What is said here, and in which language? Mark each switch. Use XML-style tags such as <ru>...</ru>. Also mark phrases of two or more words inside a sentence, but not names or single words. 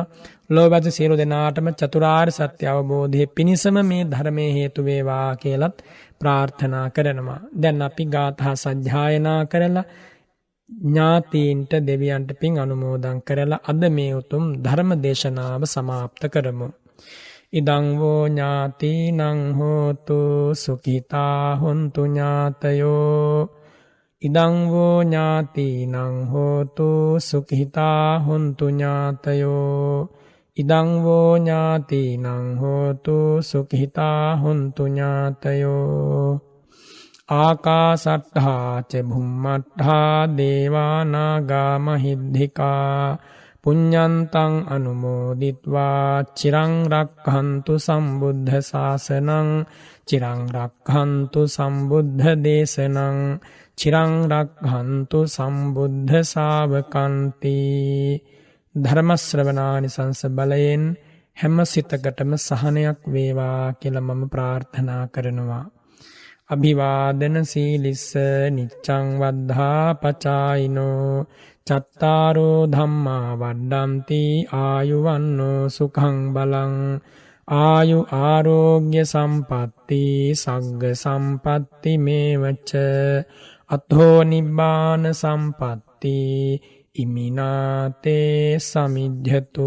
<si>ලෝභත සියලු දෙනාටම චතුරාර්ය සත්‍ය අවබෝධයේ පිණිසම මේ ධර්මයේ හේතු වේවා කියලත් ප්‍රාර්ථනා කරනවා. දැන් අපි ගාථා සජ්ජායනා කරලා ඥාතීන්ට දෙවියන්ට පින් අනුමෝදන් කරලා අද මේ උතුම් ධර්ම දේශනාව සමාප්ත කරමු.</si> <pi>ඉදං වූ ඥාතීනං හෝතු සුඛිතා හොන්තු ඥාතයෝ. ඉදං වූ ඥාතීනං හෝතු සුඛිතා හොන්තු ඥාතයෝ. ඉදං වූ ඥාතීනං හෝතු සුඛිතා හොන්තු ඥාතයෝ. ආකාසට්ඨා ච භුම්මට්ඨා දේවා නාග මහිද්దికා පුඤ්ඤන්තං අනුමෝදිත්වා චිරං රක්ඛන්තු සම්බුද්ධ ශාසනං චිරං රක්ඛන්තු සම්බුද්ධ දේශනං චිරං රක්ඛන්තු සම්බුද්ධ ශාවකන්ති.</pi> <si>ධර්ම ශ්‍රවණානිසංස බලයෙන් හැම සිතකටම සහනයක් වේවා කියලා මම ප්‍රාර්ථනා කරනවා.</si> <pi>අභිවාදන සීලිස්ස නිච්ඡං වද්ධා පචායිනෝ චත්තාරෝ ධම්මා වඩ්ඩಂತಿ ආයුවන්නෝ සුඛං බලං ආයු ආරෝග්‍ය සම්පatti සග්ග සම්පatti මේවච අතෝ නිබ්බාන සම්පatti ඉමිනාතේ සමිජ්ජතු.</pi>